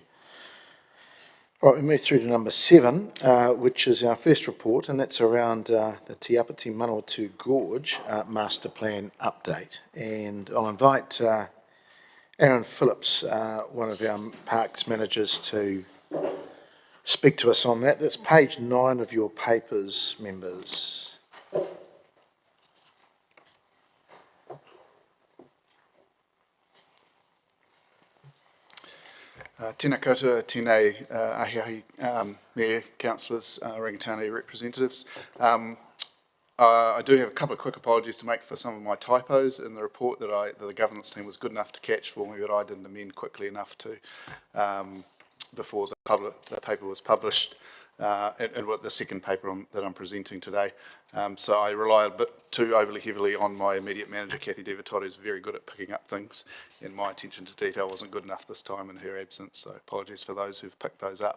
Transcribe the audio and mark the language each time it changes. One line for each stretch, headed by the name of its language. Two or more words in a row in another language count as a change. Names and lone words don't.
English: All right, we move through to number 7, which is our first report, and that's around the Te Apiti Manawatū Gorge Master Plan update. And I'll invite Aaron Phillips, one of our parks managers, to speak to us on that. That's page 9 of your papers, members.
Māori: Tēnā koutou, tēnei ahi
English: Mayor, Councillors, Rangitāne representatives. I do have a couple of quick apologies to make for some of my typos in the report that the governance team was good enough to catch for me, but I didn't amend quickly enough to before the paper was published. and with the second paper that I'm presenting today. So I rely a bit too overly heavily on my immediate manager, Kathy Devatot, who's very good at picking up things, and my attention to detail wasn't good enough this time in her absence, so apologies for those who've picked those up.